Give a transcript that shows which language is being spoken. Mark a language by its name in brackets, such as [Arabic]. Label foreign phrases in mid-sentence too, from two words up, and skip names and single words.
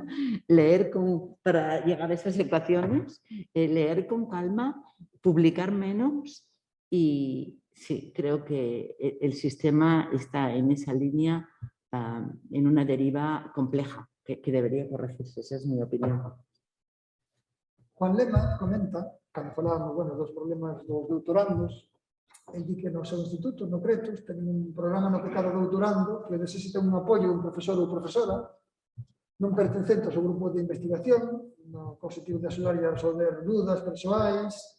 [Spanish] Leer para llegar a esas ecuaciones, leer con calma, publicar menos y sí, creo que el sistema está en esa línea, en una deriva compleja que debería corregirse, esa es mi opinión. [Galician] Juan Lema comenta, cando falábamos, dos problemas dos doutorandos, el di que no seu instituto, no Cretos, ten un programa no que cada doutorando que necesita un apoio un profesor ou profesora non pertencente ao seu grupo de investigación, no objetivo de axudar a resolver dúdas persoais.